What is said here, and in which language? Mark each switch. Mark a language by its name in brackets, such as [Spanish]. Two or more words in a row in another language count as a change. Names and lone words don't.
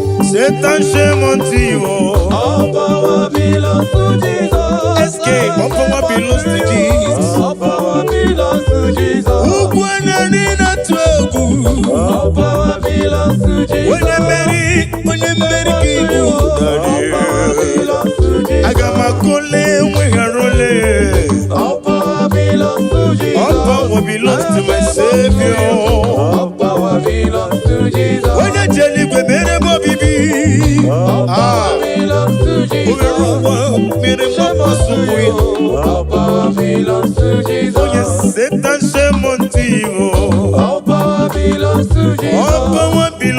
[English] Satan, shame unto you. All power belongs to Jesus. S K, all power belongs to Jesus. All power belongs to Jesus. [Igbo] Ugwu enyi na-atụ egwu. [English] All power belongs to Jesus. [Igbo] Onye mmeri, onye mmeri ka ị bụ. [English] All power belongs to Jesus. [Igbo] Aga m akọle enweghị arụle. [English] All power belongs to Jesus. All power belongs to my Savior. All power belongs to Jesus. [Igbo] Onye ji eluigwe mere m obibi. [English] All power Ah. belongs to Jesus. [Igbo] Onye ụwa mere m ọkpọsụ ya. [English] All power belongs to Jesus. Oh yes, Satan, shame unto you. All power belongs to Jesus. All power